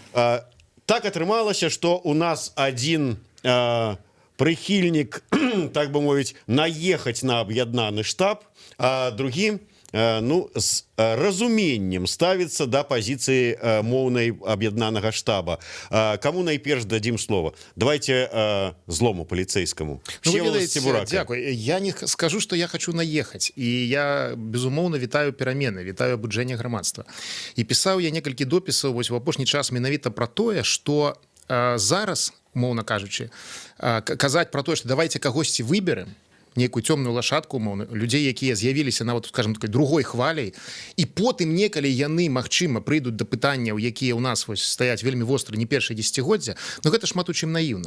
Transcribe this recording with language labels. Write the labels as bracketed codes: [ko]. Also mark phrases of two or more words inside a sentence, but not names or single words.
[be] Так атрымалася, што у нас адзін прыхільнік, так бы мовіць, наехаць на аб'яднаны штаб, а другі з разуменнем ставіцца да пазіцыі моўнай аб'яднанага штаба. Каму найперш дадзім слова? Давайте злому паліцейскаму. [uk] Дякую. [ru] Я не скажу, что я хочу наехать. И я, [be] безумоўна, вітаю перамены, вітаю абуджэнне грамадства. І пісаў я некалькі допісаў вось в апошні час менавіта пра тое, што зараз, умоўна кажучы, казаць пра тое, што давайте кагосьці выберем, некую цёмную лашадку, умоўна, людзей, якія з'явіліся нават, скажем, такой другой хваляй, і потым некалі яны, магчыма, прыйдуць да пытанняў, якія ў нас вось стаяць вельмі востры не першае дзесяцігоддзя, но гэта шмат у чым наіўна.